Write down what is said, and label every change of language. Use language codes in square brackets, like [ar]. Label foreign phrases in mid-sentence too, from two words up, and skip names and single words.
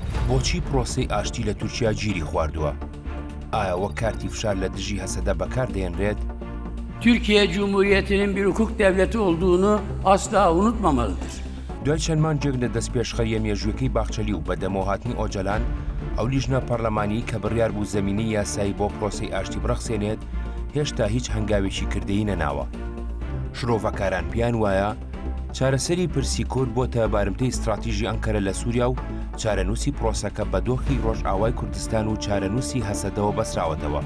[ckb] بۆچی پرۆسەی ئاشتی لە تورکیا گیری خواردووە؟ ئایا وەک کارتی فشار لە دژی هەسەدە بەکاردێنرێت؟ [tr] Türkiye Cumhuriyeti'nin bir hukuk devleti olduğunu asla unutmamalıdır. [ckb] دوای چەند مانگێک لە دەستپێشخەریە مێژوویەکەی باخچەلی و بە دەمەوهاتنی ئۆجەلان ئەو لیژنە پەرلەمانی کە بڕیار بوو زەمینەی یاسایی بۆ پرۆسەی ئاشتی بڕەخسێنێت هێشتا هیچ هەنگاوێکی کردەیی نەناوە. شرۆڤەکاران پیان وایە چارەسەری پرسی کورد بۆتە بارمتەی استراتیژی ئەنکەرە لە سووریا و چارەنووسی پرۆسەکە بە دۆخی ڕۆژئاوای کوردستان و چارەنووسی هەسەدەوە بەسراوەتەوە.